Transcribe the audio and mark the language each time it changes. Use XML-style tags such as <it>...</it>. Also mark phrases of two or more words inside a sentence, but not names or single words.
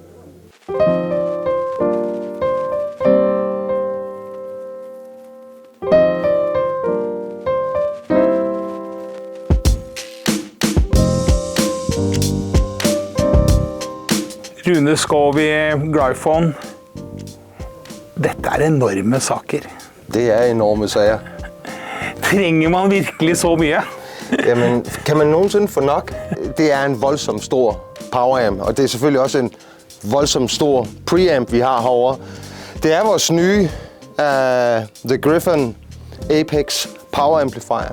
<da>Rune Skov i Gryphone.</da> <no>Dette er enorme saker.</no> <da>Det er enorme sager.</da> <no>Trenger man virkelig så mye?</no> <da>Jamen, kan man nogensinde få nok? Det er en voldsomt stor poweramp, og det er selvfølgelig også en voldsomt stor preamp, vi har herovre. Det er vores nye The Gryphon Apex Power Amplifier.</da>